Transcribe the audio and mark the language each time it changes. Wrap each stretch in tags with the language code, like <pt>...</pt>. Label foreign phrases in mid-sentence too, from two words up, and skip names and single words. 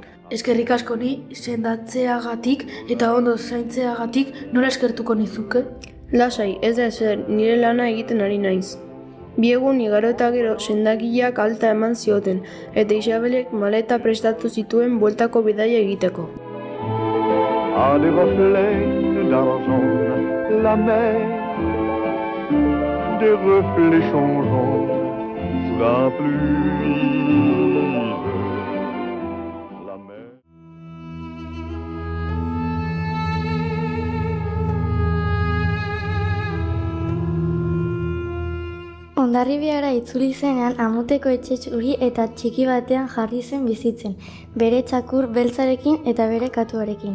<eu>Eskerrik asko ni sendatzeagatik eta ondo zaintzeagatik nola eskertuko nizuke? Lasai, ez da ezer, nire lana egiten ari naiz. Bi egun igaro eta gero sendagileak alta eman zioten, eta Isabelek maleta prestatu zituen bueltako bidaia egiteko.</eu> <fr>À des reflets d'argent, la mer, des reflets changeants sous la pluie. La mer.</fr> <eu>Hondarribiara itzuli zenean amuteko etxe txuri eta txiki batean jarri zen bizitzen, bere txakur beltzarekin eta bere katuarekin.</eu>